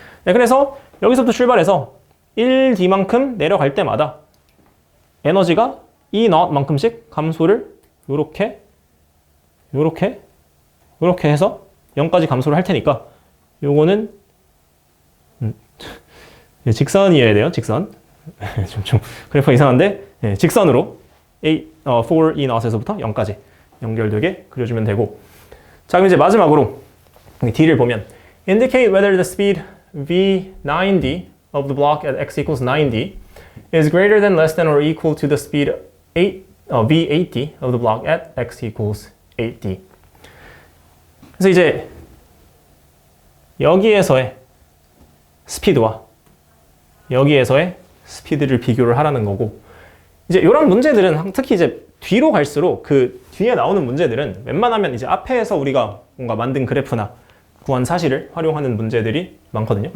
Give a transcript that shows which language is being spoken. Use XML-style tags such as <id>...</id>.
<ko>네, 그래서 여기서부터 출발해서 1D만큼 내려갈 때마다 에너지가 E not만큼씩 감소를 요렇게 해서 0까지 감소를 할 테니까 요거는 직선이어야 돼요. 직선. 좀 그래프가 이상한데 직선으로 4E not에서부터 0까지 연결되게 그려주면 되고. 자, 그럼 이제 마지막으로 D를 보면</ko> <en>indicate whether the speed v9d of the block at x equals 9d is greater than, less than, or equal to the speed v8d of the block at x equals 8d.</en> <ko>그래서 이제 여기에서의 스피드와 여기에서의 스피드를 비교를 하라는 거고, 이제 이런 문제들은 특히 이제 뒤로 갈수록 그 뒤에 나오는 문제들은 웬만하면 이제 앞에서 우리가 뭔가 만든 그래프나 구한 사실을 활용하는 문제들이 많거든요.</ko>